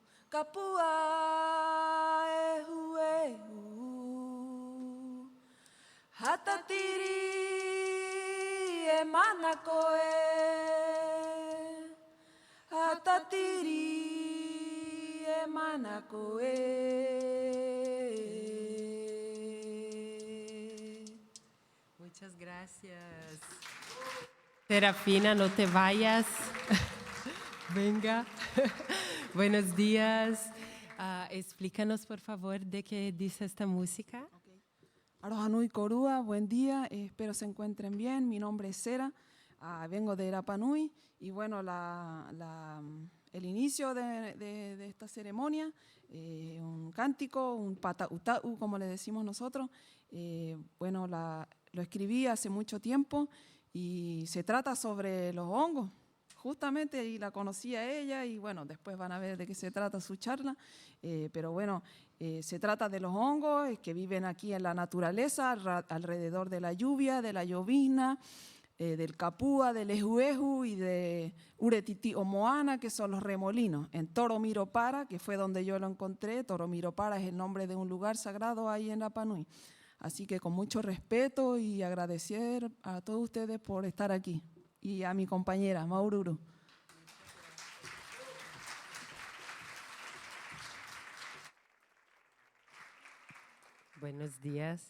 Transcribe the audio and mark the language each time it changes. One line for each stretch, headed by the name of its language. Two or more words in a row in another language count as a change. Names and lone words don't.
Rapanui: kapua ehu ehu hatatiri e mana koe hatatiri e mana koe.
Spanish: Muchas gracias. Serafina, no te vayas. Venga. Buenos días. Explícanos, por favor, de qué dice esta música.
Rapanui: Aloha nui korua,
Spanish: buen día, espero se encuentren bien. Mi nombre es Sera, vengo de Rapa Nui y bueno, el inicio de esta ceremonia, un cántico, un patautau, como le decimos nosotros, bueno, lo escribí hace mucho tiempo y se trata sobre los hongos. Justamente y la conocí a ella y bueno, después van a ver de qué se trata su charla, pero bueno, se trata de los hongos que viven aquí en la naturaleza, alrededor de la lluvia, de la llovizna, del capúa, del ejueju y de uretiti o moana, que son los remolinos. En Toromiropara, que fue donde yo lo encontré, Toromiropara es el nombre de un lugar sagrado ahí en Rapa Nui. Así que con mucho respeto y agradecer a todos ustedes por estar aquí. Y a mi compañera, Maururu. Buenos días.